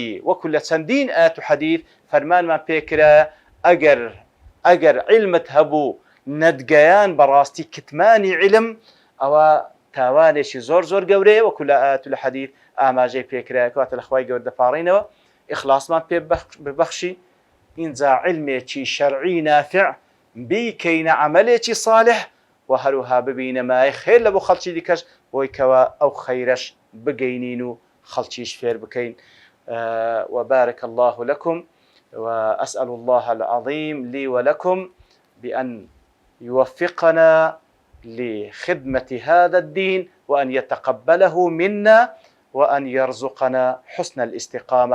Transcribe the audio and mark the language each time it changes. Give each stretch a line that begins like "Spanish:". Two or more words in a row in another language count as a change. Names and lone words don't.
Central Kurdish: وەکو لە چەندین ئایەت و حەدیث فەرمانمان پێکرایە ئەگەر علمت هەبوو نەتگەیان بەڕاستی کتمانی علم ئەوە تاوانێکی زۆر گەورەیە، وەکو لە ئایەت و لە حەدیث ئاماژەی پێکرایە کەواتە لە خوای گەورە دەپاڕینەوە ئیخلاصمان پێ ببەخشی ئینجا علمێکی شەرعی نافع بیکەینە عەمەلێکی صالح و هەروەها ببینە مای خێر لە بۆ خەڵکی دیکەش بۆی کەوە ئەو خەیرەش بگەینین و خەڵکیش فێر بکەین.
Arabic: وبارك الله لكم وأسأل الله العظيم لي ولكم بأن يوفقنا لخدمة هذا الدين وأن يتقبله منا وأن يرزقنا حسن الاستقامة.